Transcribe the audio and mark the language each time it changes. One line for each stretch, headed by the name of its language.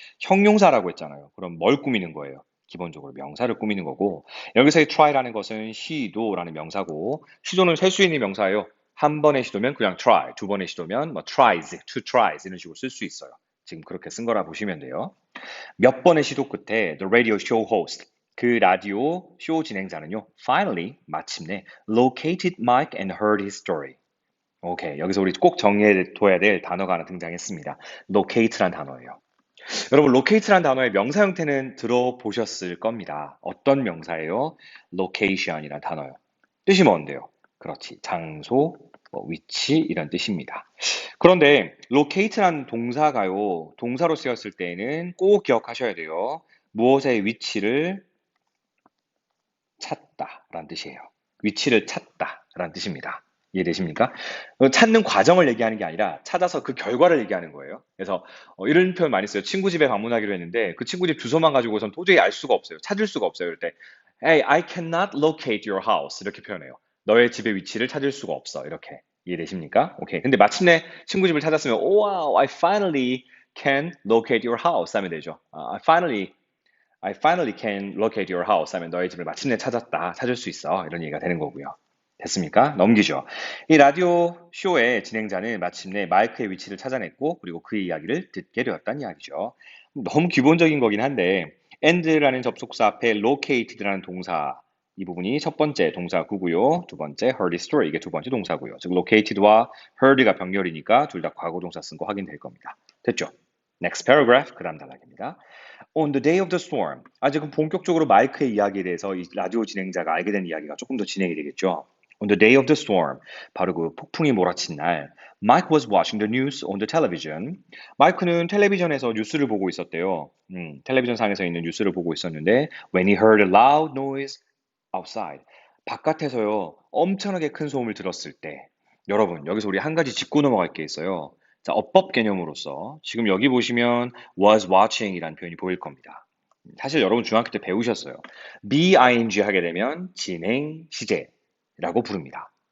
Korean: 형용사라고 했잖아요. 그럼 뭘 꾸미는 거예요? 기본적으로 명사를 꾸미는 거고, 여기서의 try라는 것은 시도라는 명사고, 시도는 셀 수 있는 명사예요. 한 번의 시도면 그냥 try, 두 번의 시도면 뭐 tries,
English: two tries
Korean: 이런 식으로 쓸 수 있어요. 지금 그렇게 쓴 거라 보시면 돼요. 몇 번의 시도 끝에
English: the radio show host,
Korean: 그 라디오 쇼 진행자는요,
English: finally,
Korean: 마침내
English: located Mike and heard his story.
Korean: 오케이, 여기서 우리 꼭 정리해둬야 될 단어가 하나 등장했습니다. locate란 단어예요. 여러분, locate란 단어의 명사 형태는 들어보셨을 겁니다. 어떤 명사예요? location이란 단어요. 뜻이 뭔데요? 그렇지, 장소, 위치 이런 뜻입니다. 그런데 locate란 동사가요, 동사로 쓰였을 때에는 꼭 기억하셔야 돼요. 무엇의 위치를 찾다라는 뜻이에요. 위치를 찾다라는 뜻입니다. 이해되십니까? 찾는 과정을 얘기하는 게 아니라 찾아서 그 결과를 얘기하는 거예요. 그래서 이런 표현 많이 써요. 친구 집에 방문하기로 했는데 그 친구 집 주소만 가지고선 도저히 알 수가 없어요. 찾을 수가 없어요. 이럴 때
English: Hey, I cannot locate your house
Korean: 이렇게 표현해요. 너의 집의 위치를 찾을 수가 없어. 이렇게 이해되십니까? 오케이. 근데 마침내 친구 집을 찾았으면
English: Oh, wow, I finally can locate your house
Korean: 하면 되죠.
English: I finally can locate your house
Korean: 하면 너의 집을 마침내 찾았다. 찾을 수 있어. 이런 얘기가 되는 거고요. 됐습니까? 넘기죠. 이 라디오 쇼의 진행자는 마침내 마이크의 위치를 찾아냈고 그리고 그의 이야기를 듣게 되었다는 이야기죠. 너무 기본적인 거긴 한데 and라는 접속사 앞에 located라는 동사 이 부분이 첫 번째 동사구고요. 두 번째
English: heard his story
Korean: 이게 두 번째 동사고요. 즉 located와 heard가 병렬이니까 둘 다 과거 동사 쓴 거 확인될 겁니다. 됐죠?
English: Next paragraph
Korean: 그 다음 단락입니다.
English: On the day of the storm.
Korean: 지금 본격적으로 마이크의 이야기에 대해서 이 라디오 진행자가 알게 된 이야기가 조금 더 진행이 되겠죠.
English: On the day of the storm.
Korean: 바로 그 폭풍이 몰아친 날.
English: Mike was watching the news on the television.
Korean: 마이크는 텔레비전에서 뉴스를 보고 있었대요. 텔레비전 상에서 있는 뉴스를 보고 있었는데
English: when he heard a loud noise outside.
Korean: 바깥에서요. 엄청나게 큰 소음을 들었을 때 여러분 여기서 우리 한 가지 짚고 넘어갈 게 있어요. 자, 어법 개념으로서 지금 여기 보시면 was watching이라는 표현이 보일 겁니다. 사실 여러분 중학교 때 배우셨어요. being 하게 되면 진행 시제라고 부릅니다.